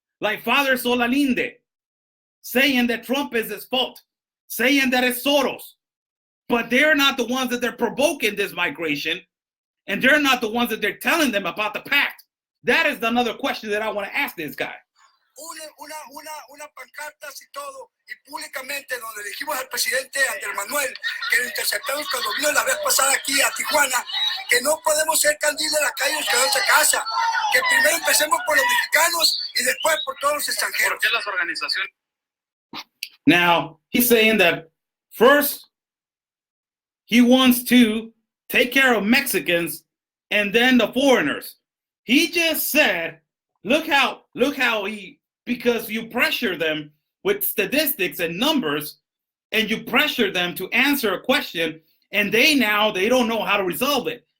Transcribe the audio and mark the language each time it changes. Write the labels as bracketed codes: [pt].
[en] Like Father SOLALINDE, saying that Trump is his fault, saying that it's Soros. But they're not the ones that they're provoking this migration. And they're not the ones that they're telling them about the pact. That is another question that I want to ask this guy. [es] Una pancartas y todo, y públicamente donde dijimos al presidente Andrés Manuel que lo interceptamos cuando vino la vez pasada aquí a Tijuana, que no podemos ser candiles de la calle y nos quedamos a casa, que primero empecemos por los mexicanos y después por todos los extranjeros. ¿Por qué las organizaciones? [en] Now, he's saying that first, he wants to take care of Mexicans and then the foreigners. He just said, look how he, because you pressure them with statistics and numbers, and you pressure them to answer a question, and they don't know how to resolve it.